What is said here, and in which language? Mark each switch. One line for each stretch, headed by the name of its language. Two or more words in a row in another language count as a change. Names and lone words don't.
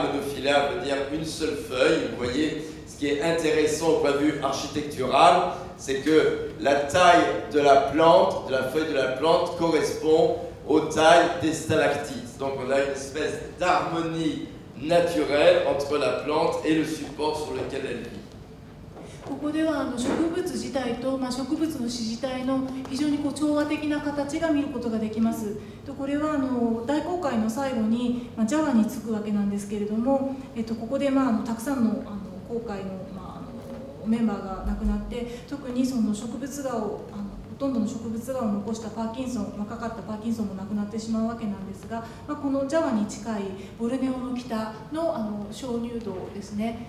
French: Monophyléa veut dire une seule feuille. Vous voyez, ce qui est intéressant au point de vue architectural, c'est que la taille de la plante, de la feuille de la plante, correspond aux tailles des stalactites. Donc on a une espèce d'harmonie naturelle entre la plante et le support sur lequel elle vit.
Japanese: ここでは植物自体と、植物の枝自体の非常に調和的な形が見ることができます。これは大航海の最後にジャワに着くわけなんですけれども、ここでたくさんの航海のメンバーが亡くなって、特にその植物画をほとんどの植物画を残したパーキンソン、かかったパーキンソンも亡くなってしまうわけなんですが、このジャワに近いボルネオの北の鍾乳洞ですね。